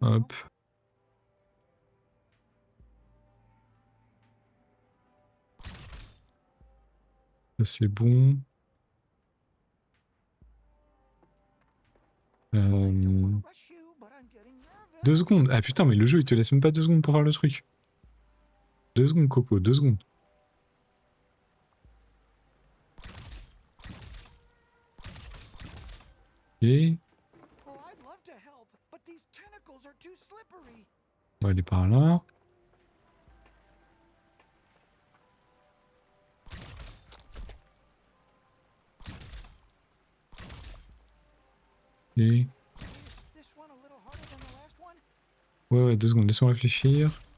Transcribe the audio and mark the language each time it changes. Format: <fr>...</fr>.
<fr>Hop.</fr> <en>now.</en> <fr>Ça c'est bon.</fr> <en>Rush you, but I'm getting nervous.</en> <fr>2 secondes. Ah putain, mais le jeu il te laisse même pas 2 secondes pour faire le truc. 2 secondes, Coco, 2 secondes. Ok.</fr> <en>Oh, I'd love to help, but these tentacles are too slippery.</en> <fr>On va aller par là. Et...</fr> <en>Is this one a little harder than the last one?</en> <fr>Ouais, ouais, 2 secondes, laisse-moi réfléchir.</fr>